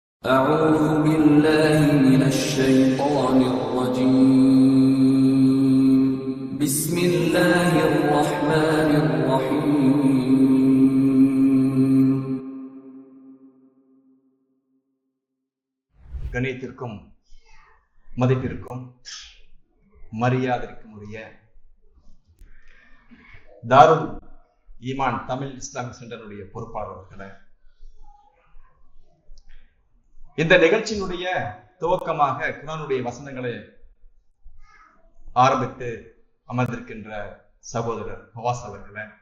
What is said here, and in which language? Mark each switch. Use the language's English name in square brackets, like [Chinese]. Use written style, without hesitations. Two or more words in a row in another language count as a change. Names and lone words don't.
[Arabic] أعوذ بالله من الشيطان الرجيم بسم الله الرحمن الرحيم. [Tamil] கணியத்திற்கும் மதிப்பிற்கும் மரியாதைக்கும் உரிய தாருல் ஈமான் தமிழ் இஸ்லாமிக் சென்டருடைய பொறுப்பாளர்களே, இந்த நிகழ்ச்சியினுடைய துவக்கமாக குர்ஆனுடைய வசனங்களை ஆரம்பித்து அமர்ந்திருக்கின்ற சகோதரர் ஃபவாஸ் அவர்களே,